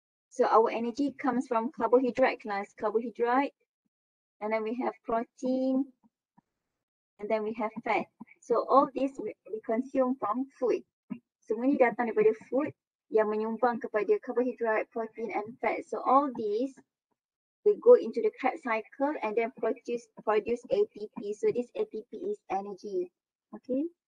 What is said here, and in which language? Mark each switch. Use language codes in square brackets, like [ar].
[en] So our energy comes from carbohydrate class, carbohydrate, and then we have protein, and then we have fat. So all this we consume from food. [ms] Semua ni datang daripada food yang menyumbang kepada carbohydrate, protein, and fat. [en] So all these we go into the Krebs cycle and then produce ATP. So this ATP is energy. Okay.